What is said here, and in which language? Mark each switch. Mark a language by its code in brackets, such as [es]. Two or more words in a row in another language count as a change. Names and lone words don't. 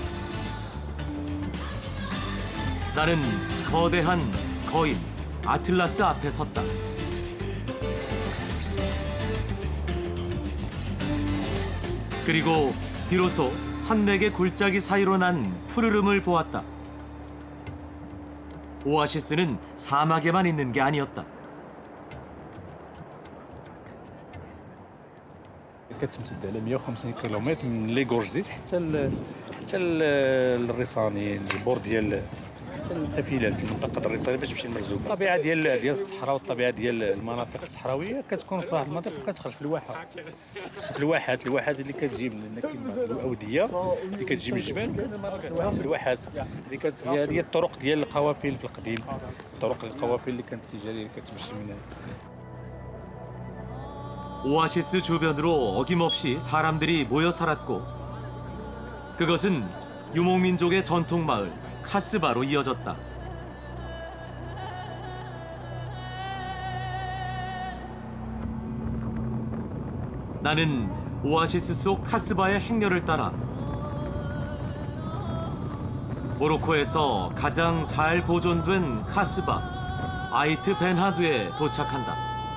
[ko] 나는 거대한 거인 아틀라스 앞에 섰다. 그리고 비로소 산맥의 골짜기 사이로 난 푸르름을 보았다. 오아시스는 사막에만 있는 게 아니었다. [ar] كتمتد على 150 كيلومتر من [fr] les gorges [ar] حتى الريصاني الجبور ديال حتى التفيلات المنطقه الريصانيه باش تمشي للمرزوق. الطبيعه ديال الصحراء والطبيعه ديال المناطق الصحراويه كتكون في واحد المناطق وكتخرج في الواحه. في الواحات اللي كتجي من الاوديه اللي كتجي من الجبال في الواحات. هذه الطرق ديال القوافل في القديم. طرق القوافل اللي كانت التجاريه اللي كتمشي من [ko] 오아시스 주변으로 어김없이 사람들이 모여 살았고 그것은 유목민족의 전통 마을 카스바로 이어졌다. 나는 오아시스 속 카스바의 행렬을 따라 모로코에서 가장 잘 보존된 카스바 아이트 벤하두에 도착한다.